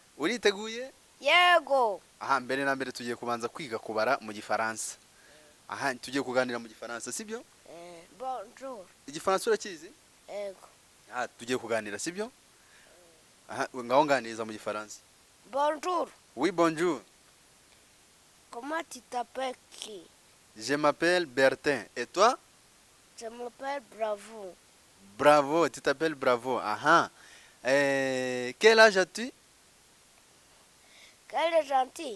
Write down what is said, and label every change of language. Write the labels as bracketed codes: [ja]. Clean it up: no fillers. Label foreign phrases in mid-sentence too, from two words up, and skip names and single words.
[rw] Uriteguye? Yego. Aha, mbere na mbere tugiye kubanza kwiga kubara mu Gifaransa. Aha, tugiye kuganira mu Gifaransa sibyo? [fr] Bonjour. [rw] Igifaransa urakizi? Ego. Aha, tugiye kuganira sibyo? Aha, ngaho nganiriza mu Gifaransa. [fr] Bonjour. Oui, bonjour. Comment tu t'appelles qui? Je m'appelle Bertin. Et toi? Je m'appelle Bravo. Bravo, tu t'appelles Bravo. Aha. Quel âge as-tu? Quel est gentil.